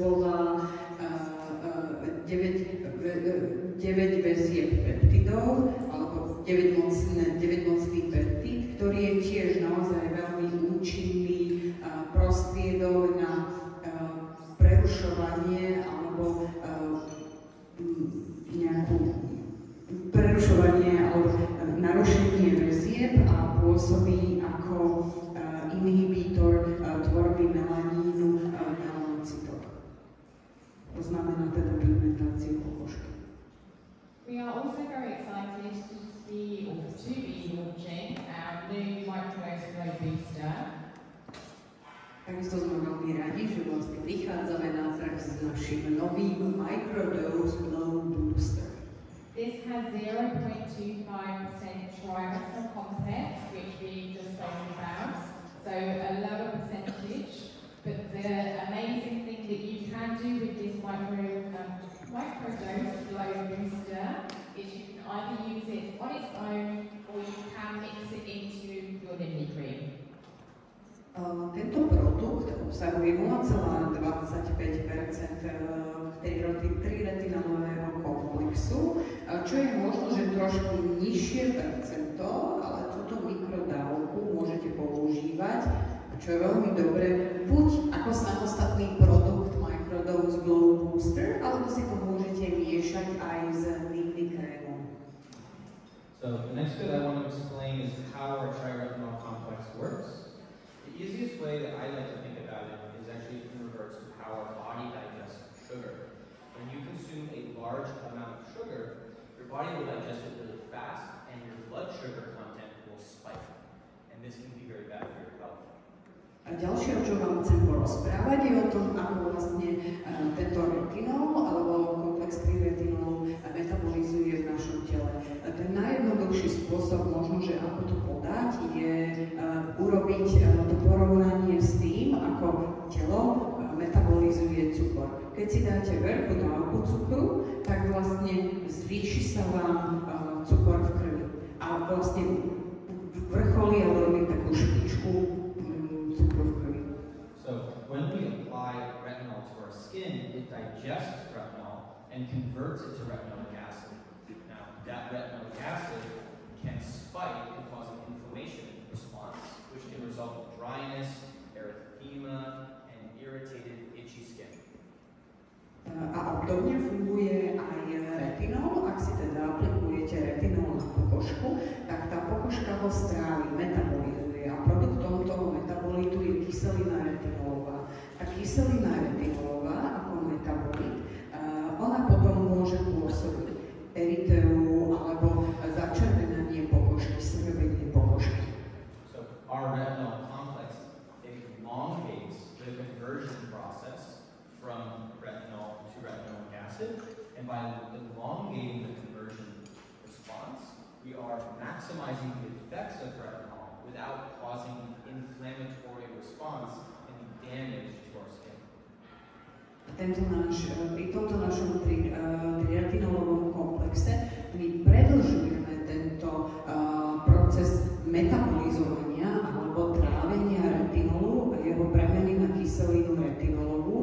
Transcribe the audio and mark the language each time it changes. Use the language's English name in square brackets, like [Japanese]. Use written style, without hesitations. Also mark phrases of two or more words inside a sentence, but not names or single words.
[Slovak] väzieb peptidov, alebo 9 mocný peptid, ktorý je tiež naozaj veľmi účinný prostriedok na prerušovanie alebo narušenie väzieb a pôsobí ako inhibítor tvorby melanínu v melanocytoch. To znamená teda pigmentáciu pokožky. [English] We are also very excited to be launching our new Microdose Glow Booster. [Slovak] Takisto sme veľmi radi, že vlastne vychádzame na trh s našim novým Microdose Glow Booster. [English] This has 0.25% triretinol content, which we just spoke about, so a lower percentage. But the amazing thing that you can do with this Microdose Glow Booster is you can either use it on its own or you can mix it into your Lindy Cream. [Slovak] Tento produkt obsahuje 0,25% triretinového komplexu, čo je možno, že trošku nižšie percento, ale túto mikrodávku môžete používať, čo je veľmi dobré, buď ako samostatný produkt Microdose Glow Booster, alebo si to môžete miešať aj s Lindy krémom. [English] So the next bit I want to explain is how our triretinol complex works. The easiest way that I like to think about it is actually in regards to how our body digests sugar. When you consume a large amount of sugar, your body will digest it really fast and your blood sugar content will spike. And this can be very bad for your health. [Slovak] A ďalšie, o čom vám chcem porozprávať, je o tom, ako vlastne tento retinol alebo komplex triretinolu metabolizuje v našom tele. Ten najjednoduchší spôsob, možno, že ako to podať, je urobiť to porovnanie s tým, ako telo metabolizuje cukor. Keď si dáte veľkú dávku cukru, tak vlastne zvýši sa vám cukor v krvi. A vlastne vrcholí alebo robí takú špičku cukru v krvi. [English] So when we apply retinol to our skin, it digests retinol and converts it to retinoic acid. Now, that retinoic acid can spike and cause an inflammation response, which can result in dryness, erythema, and irritated, itchy skin. [Slovak] A obdobne funguje aj retinol. Ak si teda aplikujete retinol na pokožku, tak tá pokožka ho strávi, metabolizuje. A produktom toho metabolitu je kyselina retinolová. Tá kyselina retinolová ako metabolit, ona potom môže pôsobiť eryteu alebo začervenanie pokožky, srbenie pokožky. [English] So our retinol complex elongates the conversion process from retinol to retinoic acid, and by elongating the conversion response, we are maximizing the effects of retinol without causing an inflammatory response and damage to our skin. [Slovak] Pri tomto našom triretinolovom komplexe my predĺžujeme tento proces metabolizovania alebo trávenia retinolu a jeho premeny na kyselinu retinolovú.